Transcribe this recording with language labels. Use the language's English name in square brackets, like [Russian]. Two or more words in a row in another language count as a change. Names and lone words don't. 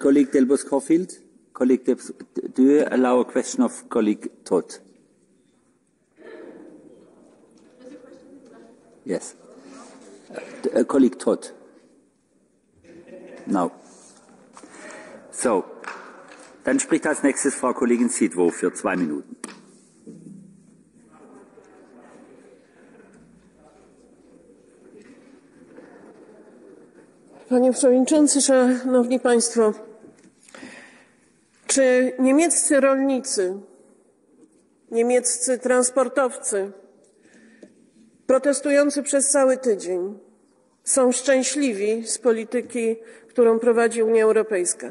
[English] Colleague Delbos-Corfield, do you allow a question of colleague Todt? Yes. Colleague Todt. No. So. [German] Dann spricht als nächstes Frau Kollegin Sidwo für 2 Minuten. [Polish] Panie Przewodniczący, Szanowni Państwo, czy niemieccy rolnicy, niemieccy transportowcy protestujący przez cały tydzień są szczęśliwi z polityki, którą prowadzi Unia Europejska?